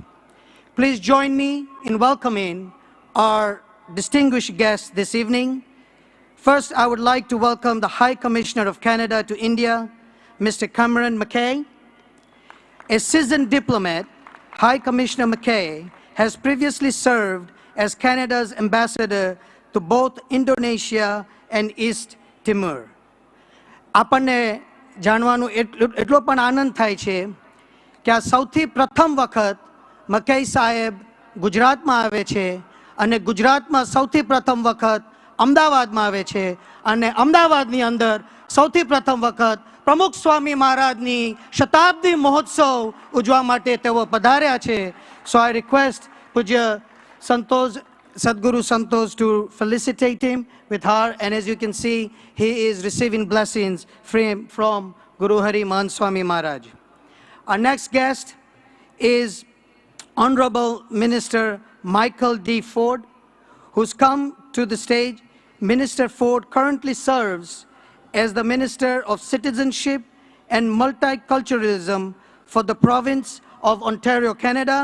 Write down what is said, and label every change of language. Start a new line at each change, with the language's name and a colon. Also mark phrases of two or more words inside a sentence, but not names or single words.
English: Please join me in welcoming our distinguished guest this evening, First, I would like to welcome the High Commissioner of Canada to India, Mr. Cameron McKay. A seasoned diplomat, High Commissioner McKay has previously served as Canada's ambassador to both Indonesia and East Timor.
Gujarati: આપણને જાણવાનો એટલો પણ આનંદ થાય છે કે આ સૌથી પ્રથમ વખત મકઈ સાહેબ ગુજરાતમાં આવે છે અને ગુજરાતમાં સૌથી પ્રથમ વખત અમદાવાદમાં આવે છે અને અમદાવાદની અંદર સૌથી પ્રથમ વખત પ્રમુખ સ્વામી મહારાજની શતાબ્દી મહોત્સવ ઉજવવા માટે તેઓ પધાર્યા છે.
English: So I request પૂજ્ય સંતોષ Sadguru Santosh to felicitate him with her, and as you can see, he is receiving blessings from Guru Hari Mahant Swami Maharaj. Our next guest is Honorable Minister Michael D. Ford, who's come to the stage. Minister Ford currently serves as the Minister of Citizenship and Multiculturalism for the province of Ontario, Canada.